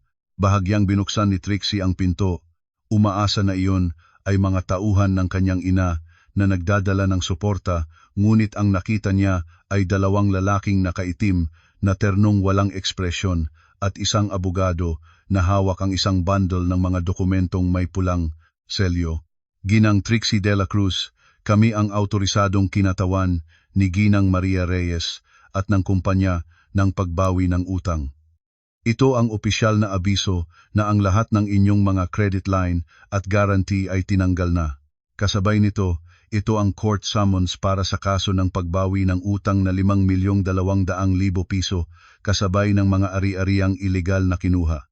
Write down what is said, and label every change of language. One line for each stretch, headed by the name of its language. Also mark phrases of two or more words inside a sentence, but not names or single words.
Filipino: Bahagyang binuksan ni Trixie ang pinto. Umaasa na iyon ay mga tauhan ng kanyang ina na nagdadala ng suporta, ngunit ang nakita niya ay 2 lalaking nakaitim na ternong walang ekspresyon at isang abogado na hawak ang isang bundle ng mga dokumentong may pulang selyo. Ginang Trixie de la Cruz, kami ang autorisadong kinatawan ni Ginang Maria Reyes at ng kumpanya ng pagbawi ng utang. Ito ang opisyal na abiso na ang lahat ng inyong mga credit line at guarantee ay tinanggal na. Kasabay nito, ito ang court summons para sa kaso ng pagbawi ng utang na 5,200,000 piso kasabay ng mga ari-ariang ilegal na kinuha.